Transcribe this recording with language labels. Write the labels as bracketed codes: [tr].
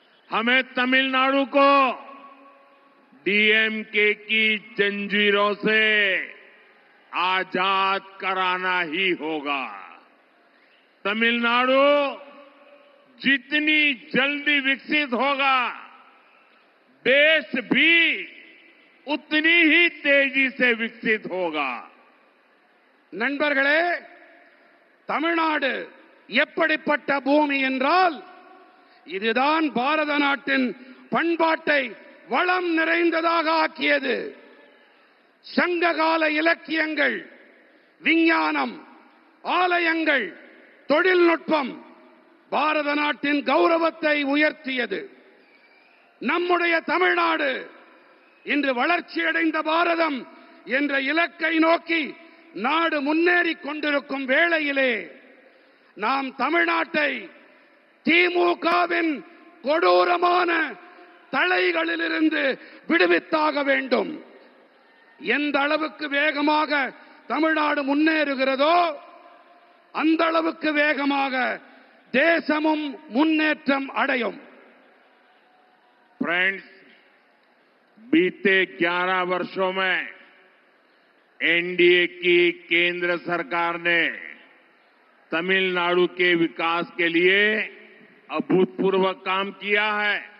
[hi] हमें तमिलनाडु को डीएमके की जंजीरों से आजाद कराना ही होगा। तमिलनाडु जितनी जल्दी विकसित होगा, देश भी उतनी ही तेजी से विकसित होगा। [ta] நண்பர்களே, தமிழ்நாடு எப்படிப்பட்ட பூமி என்றால், இதுதான் பாரத நாட்டின் பண்பாட்டை வளம் நிறைந்ததாக ஆக்கியது. சங்ககால இலக்கியங்கள், விஞ்ஞானம், ஆலயங்கள், தொழில்நுட்பம் பாரத நாட்டின் கௌரவத்தை உயர்த்தியது. நம்முடைய தமிழ்நாடு இன்று வளர்ச்சியடைந்த பாரதம் என்ற இலக்கை நோக்கி நாடு முன்னேறிக் கொண்டிருக்கும் வேளையிலே நாம் தமிழ்நாட்டை திமுகவின் கொடூரமான தலைகளிலிருந்து விடுவித்தாக வேண்டும். எந்த அளவுக்கு வேகமாக தமிழ்நாடு முன்னேறுகிறதோ அந்த அளவுக்கு வேகமாக தேசமும் முன்னேற்றம் அடையும். [hi] फ्रेंड्स, बीते 11 वर्षों में एनडीए की केंद्र सरकार ने तमिलनाडु के विकास के लिए अभूतपूर्व काम किया है।